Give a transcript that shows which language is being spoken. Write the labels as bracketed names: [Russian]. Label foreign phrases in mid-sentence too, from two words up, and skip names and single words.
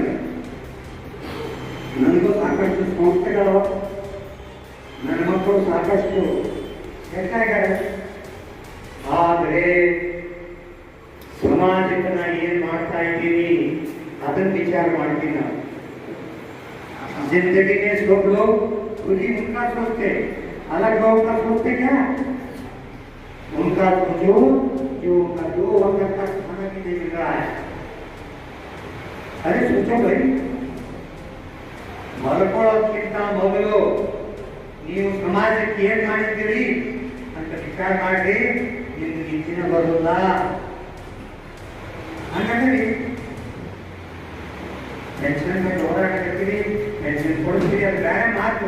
[Kannada] ನನಗೂ ಸಾಕಷ್ಟು ಸಂಸ್ಥೆಗಳು, ನನ್ನ ಮಕ್ಕಳು ಸಾಕಷ್ಟು ಹೆಚ್ಚಾಗ್ಯಾರ. ಆದರೆ ಸಮಾಜಕ್ಕೆ ನಾನು ಏನು ಮಾಡ್ತಾ ಇದ್ದೀನಿ ಅದನ್ನು ವಿಚಾರ ಮಾಡ್ತೀನಿ. [Hindi] ನಾವು जिंदगी में सब लोग खुद ही उनका सोचते, अलग लोगों का सोचते क्या? उनका सोचो जो उनका 2 वक्त का खाना भी नहीं मिल रहा है। अरे सोचो भाई, [Kannada] ಮಲ್ಕೊಳ್ಳೋದಕ್ಕಿಂತ ಮೊದಲು ನೀವು ಸಮಾಜಕ್ಕೆ ಏನ್ ಮಾಡಿದ್ದೀರಿ ಅಂತ ವಿಚಾರ ಮಾಡಿ ನಿಮ್ಗೆ ಹೆಚ್ಚಿನ ಬರೋಲ್ಲ ಹಂಗಂದ್ರೆ ಪೆನ್ಷನ್ ಮೇಲೆ ಹೋರಾಡಕತ್ತೀರಿ, ಪೆನ್ಷನ್ ಕೊಡ್ತೀರಿ, ಅದು ಬೇರೆ ಮಾತು.